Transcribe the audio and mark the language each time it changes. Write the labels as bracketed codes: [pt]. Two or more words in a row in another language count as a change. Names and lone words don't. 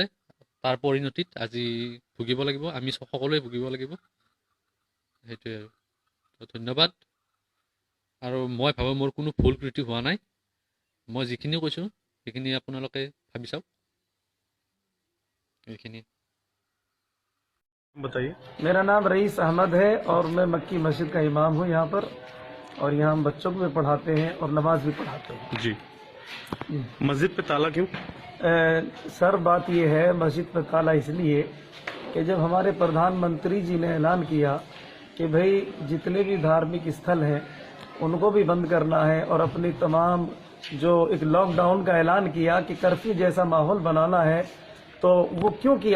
[as] তাৰ পৰিণতিত আজি ভুগিব লাগিব, আমি সকলোৱে ভুগিব লাগিব। সেইটোৱে আৰু তো ধন্যবাদ। আৰু মই ভাবোঁ মোৰ কোনো ভুল ত্ৰুটি হোৱা নাই। মই যিখিনি কৈছোঁ সেইখিনি আপোনালোকে ভাবি চাওক। এইখিনি [hi] बताइए। मेरा नाम रईस अहमद है और मैं मक्की मस्जिद का इमाम हूँ यहाँ पर, और यहाँ हम बच्चों को भी पढ़ाते हैं और नमाज भी पढ़ाते हैं। जी, मस्जिद पे ताला क्यों? सर बात ये है, मस्जिद पर ताला इसलिए कि जब हमारे प्रधानमंत्री जी ने ऐलान किया कि भाई जितने भी धार्मिक स्थल हैं उनको भी बंद करना है और अपनी तमाम जो एक लॉकडाउन का ऐलान किया कि कर्फ्यू जैसा माहौल बनाना है, तो वो क्यों किया?